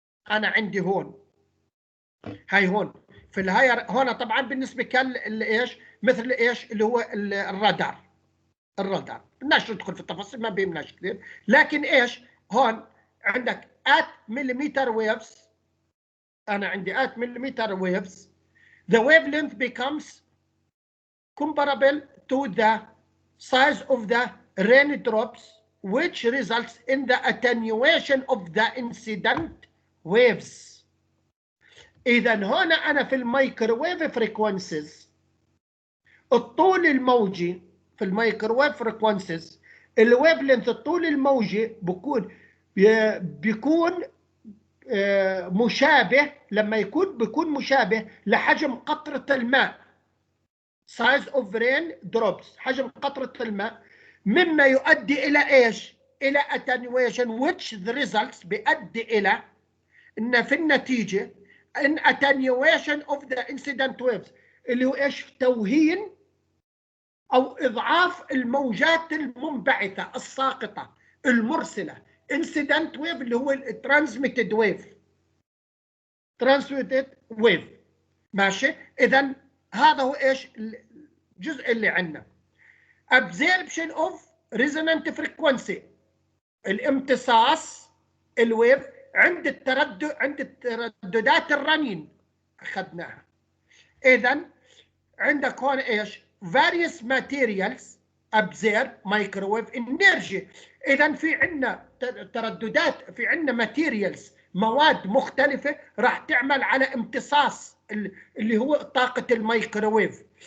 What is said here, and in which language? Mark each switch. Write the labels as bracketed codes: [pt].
[ar] انا عندي هون، هاي هون في الهاير، هون طبعا بالنسبه كان ايش؟ مثل ايش اللي هو الرادار. الرادار بدناش ندخل في التفاصيل، ما بيهمناش كثير، لكن ايش هون عندك [en] at millimeter waves. [ar] انا عندي [en] at millimeter waves the wavelength becomes comparable to the size of the raindrops which results in the attenuation of the incident waves. [ar] اذا هنا انا في الميكروويف فريكوانسيز الطول الموجي في الميكروويف فريكوانسيز الويف لينث الطول الموجي بيكون مشابه، لما بيكون مشابه لحجم قطرة الماء. [en] size of rain drops، [ar] حجم قطرة الماء، مما يؤدي إلى إيش؟ إلى [en] attenuation which the results [ar] بيؤدي إلى إن في النتيجة [en] in attenuation of the incident waves [ar] اللي هو إيش؟ توهين أو إضعاف الموجات المنبعثة الساقطة المرسلة. [en] incident wave [ar] اللي هو [en] transmitted wave. [ar] transmitted wave، ماشي؟ إذا هذا هو إيش؟ الجزء اللي عندنا. [en] absorption of resonant frequency، [ar] الامتصاص الويف عند الترددات الرنين أخذناها. إذا عندك هون إيش؟ [en] various materials absorb microwave energy. [ar] إذا في عندنا ترددات، في عندنا materials، مواد مختلفة راح تعمل على امتصاص اللي هو طاقة الميكروويف.